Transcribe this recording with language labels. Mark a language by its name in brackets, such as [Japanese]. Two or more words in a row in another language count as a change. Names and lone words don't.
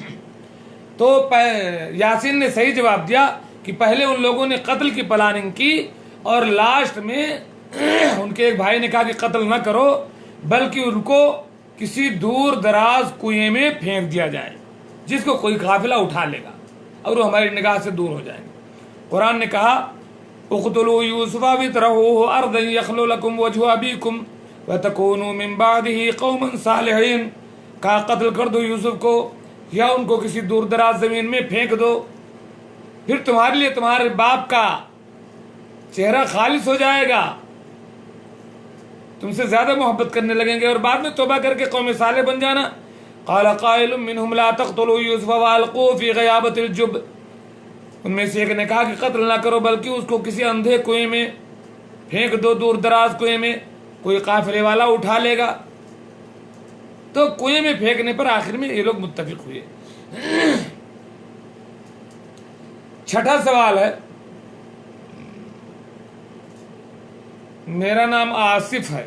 [Hindi] तो यासीन ने सही जवाब दिया कि पहले उन लोगों ने कत्ल की प्लानिंग की और लास्ट में उनके एक भाई ने कहा कि कत्ल न करो बल्कि उनको किसी दूर दराज कुएं में फेंक दिया जाए जिसको कोई काफिला उठा लेगा और वो हमारी निगाह से दूर हो जाएंगे। कुरान ने कहा [Arabic] اقتلوا يوسف اطرحوه أرضا يخل لكم وجه أبيكم وتكونوا من بعده قوما صالحين. [Hindi] कहा कत्ल कर दो यूसुफ को या उनको किसी दूर दराज जमीन में फेंक दो, फिर तुम्हारे लिए तुम्हारे बाप का चेहरा खालिस हो जाएगा, तुमसे ज्यादा मोहब्बत करने लगेंगे और बाद में तौबा करके कौम साले बन जाना। [Arabic] قال قائل منهم لا تقتلوا يوسف وألقوه في غيابة الجب. [Hindi] उनमें से एक ने कहा कि कत्ल ना करो बल्कि उसको किसी अंधे कुएं में फेंक दो, दूर दराज कुएं में, कोई काफिले वाला उठा लेगा। तो कुएं में फेंकने पर आखिर में ये लोग मुत्तफिक हुए। छठा सवाल है, मेरा नाम आसिफ है।